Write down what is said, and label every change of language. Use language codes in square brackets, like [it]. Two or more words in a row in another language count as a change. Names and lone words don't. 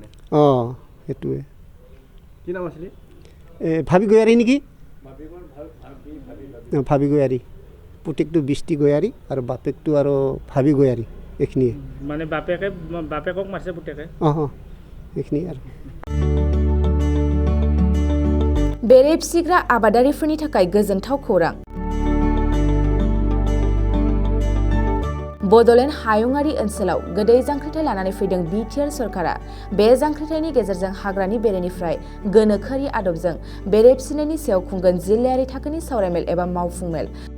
[as] অঁ, সেইটোৱে। কি নাম আছিলে? ভাবি গয়াৰী নেকি? ভাবি গয়াৰী। পুতেকটো বিষ্টি গয়াৰী আৰু বাপেকটো আৰু ভাবি গয়াৰী। এইখিনিয়ে মানে বাপেকক মাৰছে পুতেকে? অঁ, এইখিনিয়ে আৰু। [brx] बेरे फिसिग्रा आबादारिफोरनि थाखाय गोजोनथाव खौरां। बड'लेण्ड हायुङारि ओनसोलाव गोदै जांख्रिथाय लानानै फैदों बिटिआर सरकारा। बे जांख्रिथायनि गेजेरजों हाग्रानि बेरेनिफ्राय गोनोखोआरि आदबजों बेरे फिसिनायनि सायाव खुंगोन जिल्लायारि थाखोनि सावरायमेल एबा मावफुं मेल।